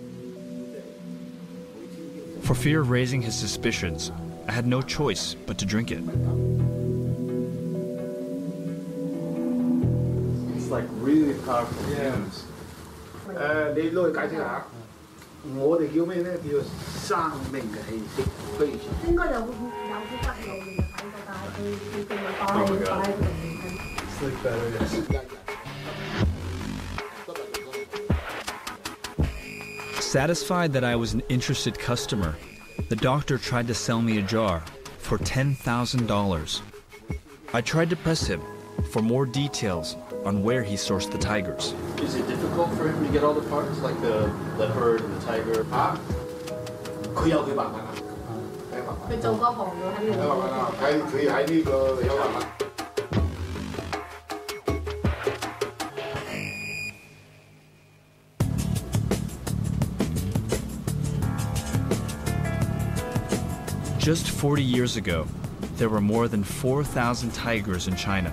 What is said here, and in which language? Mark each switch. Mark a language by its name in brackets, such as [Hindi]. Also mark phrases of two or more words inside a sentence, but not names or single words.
[English] For fear of raising his suspicions, I had no choice but to drink it. It's like really powerful. Yeah. [Cantonese] 你攞去解釋下，我哋叫咩咧？叫生命嘅氣息飛翔。應該有骨路嘅睇過，但係佢淨係擺喺度。 [English] Sleep better. Satisfied that I was an interested customer, the doctor tried to sell me a jar for $10,000. I tried to press him for more details on where he sourced the tigers. Is it difficult for him to get all the parts, like the leopard and the tiger? [Cantonese] 佢有佢辦法啦，睇辦法。佢做嗰行嘅肯定有辦法。佢喺呢個有辦法。 [English] Just 40 years ago, there were more than 4,000 tigers in China.